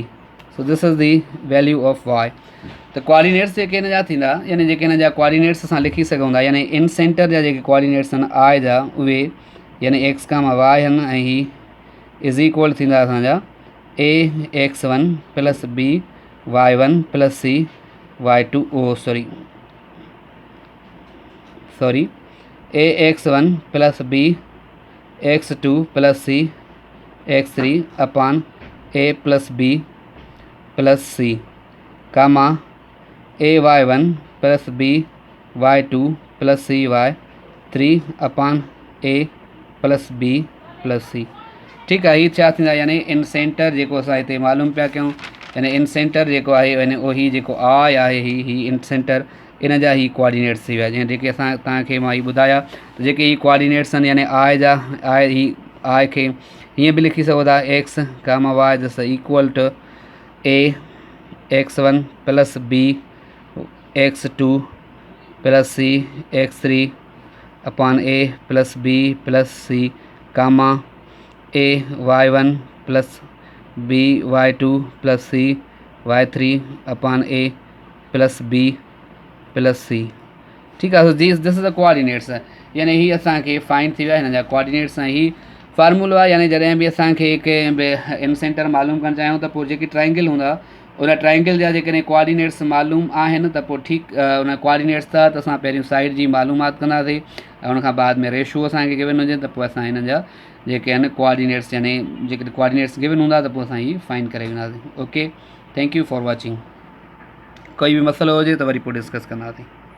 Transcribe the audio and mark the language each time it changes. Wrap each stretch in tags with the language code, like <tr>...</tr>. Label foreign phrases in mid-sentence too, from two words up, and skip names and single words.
<en>So this is the value of y.</en> <sd>त कोऑर्डिनेट्स जेके हिन जा थींदा यानी जेके हिन जा कोऑर्डिनेट्स असां लिखी सघूं था यानी</sd> <en>in center</en> <sd>जा जेके कोऑर्डिनेट्स आहिनि i जा उहे यानी x कामा y आहिनि ऐं ही</sd> <en>is equal</en> <sd>थींदा असांजा</sd> <en>a x1 plus b y1 plus c y2 Sorry a x1 plus b x2 plus c x3 upon a plus b plus c comma a y1 plus b y2 plus c y3 upon a plus b plus c.</en> <sd>ठीकु आहे, हीअ छा थींदा यानी</sd> <en>in center</en> <sd>जेको असां हिते मालूम पिया कयूं यानी</sd> <en>in center</en> <sd>जेको आहे यानी उहो जेको आई आहे ही</sd> <en>in center</en> <sd>इन जा ही कोऑर्डिनेट्स थी विया जीअं जेके असां तव्हांखे मां ही ॿुधाया त जेके ही कोऑर्डिनेट्स आहिनि यानी आई खे हीअं बि लिखी सघो था</sd> <en>x comma y this equal to a x1 plus b x2 plus c x3 upon a plus b plus c comma a y1 plus b y2 plus c y3 upon a plus b plus c.</en> <sd>ठीकु आहे,</sd> <en>this is the coordinates</en> <sd>यानी ही असांखे फाइंड थी विया हिन जा कोऑर्डिनेट्स ऐं ही फार्मूलो आहे यानी जॾहिं बि असांखे कंहिं बि इन सेंटर मालूम करणु चाहियूं त पोइ जेकी ट्राइंगल हूंदा उन ट्राइंगल जा जेकॾहिं कोऑर्डिनेट्स मालूम आहिनि त पोइ ठीकु उन कोऑर्डिनेट्स था त असां पहिरियों साइड जी मालूमात कंदासीं ऐं उनखां बाद में रेशो असांखे गिवन हुजे त पोइ असां हिननि जा जेके आहिनि कोऑर्डिनेट्स यानी जेके कोऑर्डिनेट्स गिवन हूंदा त पोइ असां ही फाइंड करे वेंदासीं।</sd> <en>Okay, thank you for watching.</en> <sd>कोई बि मसइलो हुजे त वरी पोइ डिस्कस कंदासीं।</sd>